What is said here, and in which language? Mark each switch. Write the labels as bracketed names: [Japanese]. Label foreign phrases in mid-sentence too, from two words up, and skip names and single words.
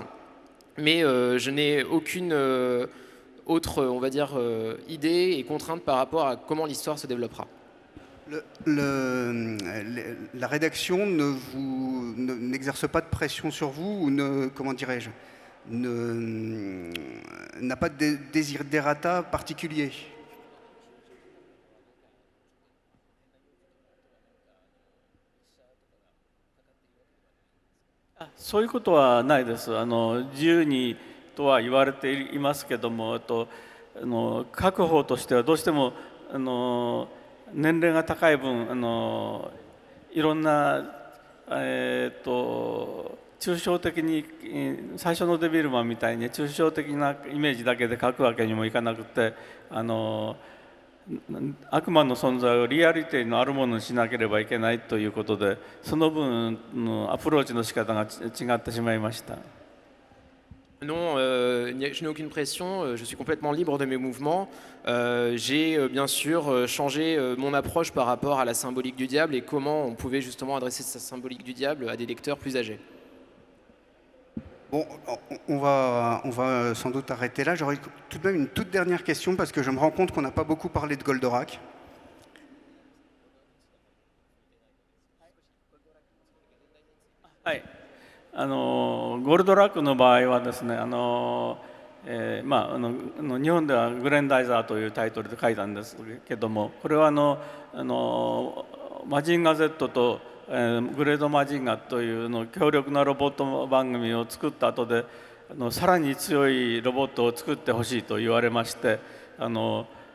[French] Mais je n'ai aucune autre, on va dire, idée et contrainte par rapport à comment l'histoire se développera. La rédaction n'exerce pas de pression sur vous ou comment dirais-je, n'a pas de desiderata particulier? [Japanese] そういうことはないです。自由にとは言われていますけども、各方としてはどうしても年齢が高い分いろんな抽象的に最初のデビルマンみたいに抽象的なイメージだけで描くわけにもいかなくて、悪魔の存在をリアリティのあるものにしなければいけないということで、その分のアプローチの仕方が違ってしまいました。 [French] Non, je n'ai aucune pression, je suis complètement libre de mes mouvements. J'ai bien sûr changé mon approche par rapport à la symbolique du diable et comment on pouvait justement adresser cette symbolique du diable à des lecteurs plus âgés. Bon, on va sans doute arrêter là. J'aurais tout de même une toute dernière question parce que je me rends compte qu'on n'a pas beaucoup parlé de Goldorak. Oui. [Japanese] ゴルドラックの場合はですね、日本ではグレンダイザーというタイトルで書いたんですけども、これはマジンガ Z とグレードマジンガという強力なロボット番組を作った後でさらに強いロボットを作ってほしいと言われまして、も